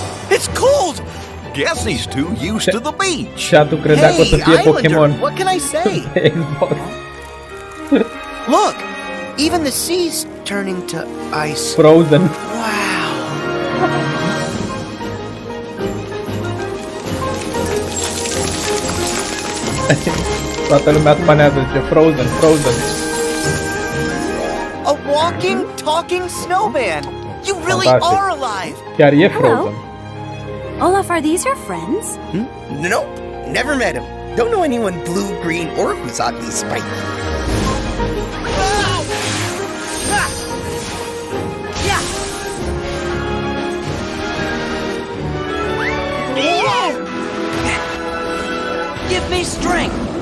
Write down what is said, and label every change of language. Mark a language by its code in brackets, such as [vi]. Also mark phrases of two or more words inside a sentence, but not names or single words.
[en] It's cold! Guess he's too used to the beach. [ro] Chat-ul credea că o să fie Pokémon. [en] What can I say? Xbox. Look, even the sea's turning to ice. Frozen. Wow. [ro] Toată lumea spanează, zice Frozen, Frozen. [en] A walking, talking snowman. You really Fantastic. are alive. [ro] Chiar e Frozen. [en] Olaf, are these your friends? Nope, never met him. Don't know anyone blue, green, or who's oddly spiky. Give me strength.